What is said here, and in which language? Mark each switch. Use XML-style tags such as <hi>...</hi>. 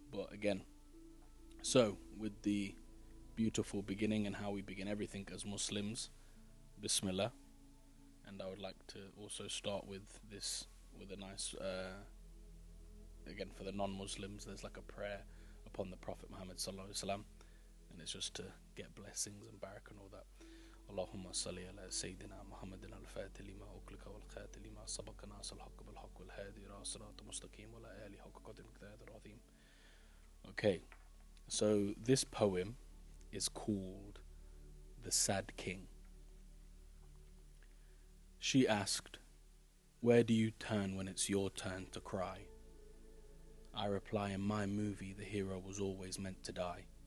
<en>But again, so with the beautiful beginning and how we begin everything as Muslims, Bismillah. And I would like to also start with a nice again, for the non-Muslims, there's like a prayer upon the Prophet Muhammad sallallahu alaihi wasallam, and it's just to get blessings and barak and all that.</en> <ar>اللهم صل على سيدنا محمد الفاتح لما أغلق والخاتم لما سبق ناصر الحق بالحق والهادي إلى صراط مستقيم وعلى آله حق قدر مقداره العظيم.</ar> <en>Okay, so this poem is called The Sad King. She asked, "Where do you turn when it's your turn to cry?" I reply, "In my movie, the hero was always meant to die.</en>